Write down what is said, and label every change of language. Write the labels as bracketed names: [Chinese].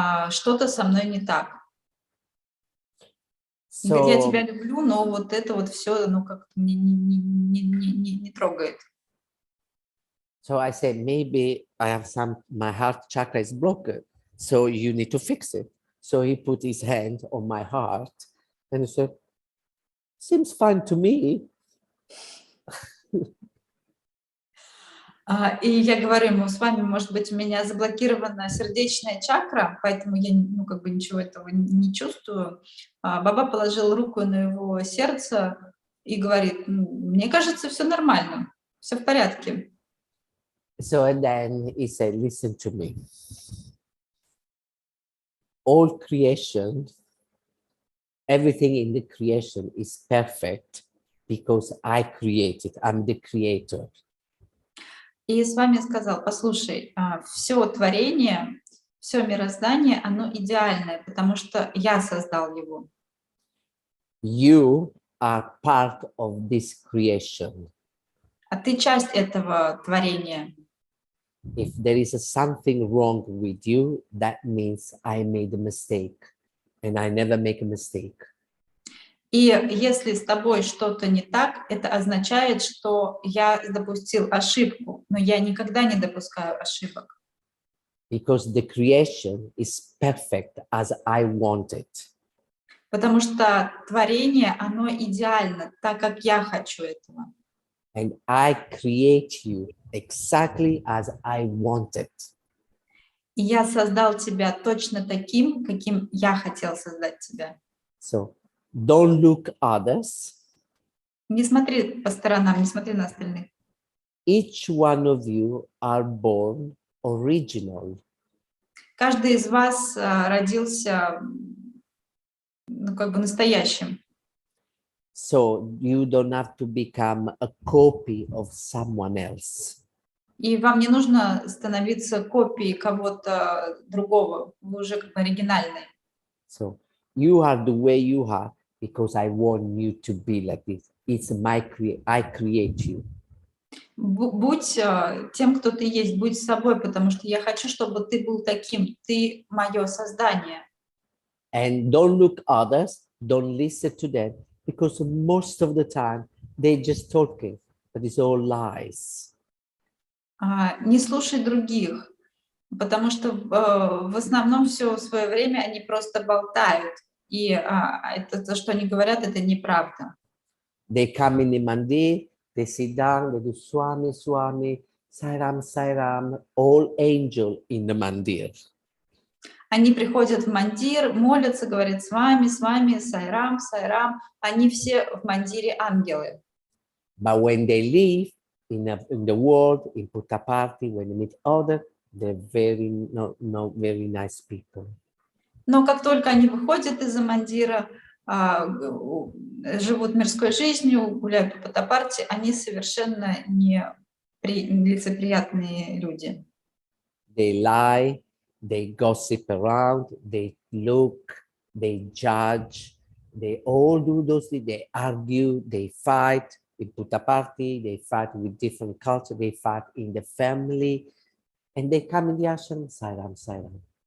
[Russian] что-то со мной не так. Он говорит, я тебя [English] So, [Russian] люблю, но вот это вот все, ну, как-то не трогает. [English] so I said, maybe I have my heart chakra is broken. So you need to fix it. So he put his hand on my heart and he said, seems fine to me. [Russian] И я говорю ему, с вами, может быть, у меня заблокирована сердечная чакра, поэтому я, ну, как бы ничего этого не чувствую. Баба положил руку на его сердце и говорит, мне кажется, все нормально, все в порядке. [English] So and then he said, listen to me. All creation, everything in the creation is perfect because I created. I'm the creator. [Russian] И с вами сказал, послушай, все творение, все мироздание, оно идеальное, потому что я создал его. [English] You are part of this creation. [Russian] А ты часть этого творения. [English] If there is something wrong with you, that means I made a mistake and I never make a mistake. [Russian] И если с тобой что-то не так, это означает, что я допустил ошибку, но я никогда не допускаю ошибок. [English] Because the creation is perfect as I want it. [Russian] Потому что творение, оно идеально, так как я хочу этого. [English] And I create you exactly as I want it. [Russian] И я создал тебя точно таким, каким я хотел создать тебя. [English] So don't look others. [Russian] Не смотри по сторонам, не смотри на остальных. [English] Each one of you are born original. [Russian] Каждый из вас родился, ну, как бы настоящим. [English] So you don't have to become a copy of someone else. [Russian] И вам не нужно становиться копией кого-то другого. Вы уже как бы оригинальные. [English] So you are the way you are because I want you to be like this. It's I create you. [Russian] Будь тем, кто ты есть, будь собой, потому что я хочу, чтобы ты был таким. Ты мое создание. [English] And don't look others, don't listen to them, because most of the time they're just talking, but it's all lies. [Russian] Не слушай других, потому что в основном все свое время они просто болтают. И это то, что они говорят, это неправда. [English] They come in the mandir, they sit down, they do Swami, Swami, Sairam, Sairam, all angel in the mandir. [Russian] Они приходят в мандир, молятся, говорят с вами, сайрам, сайрам. Они все в мандире ангелы. [English] But when they live in the world, in Puttaparthi, when they meet others, they're very not very nice people. [Russian] Но как только они выходят из-за мандира, живут мирской жизнью, гуляют по Puttaparthi, они совершенно не лицеприятные люди. [English] They lie, they gossip around, they look, they judge, they all do those things. They argue, they fight with Puttaparthi, they fight with different culture, they fight in the family, and they come in the ashram, Sairam, Sairam.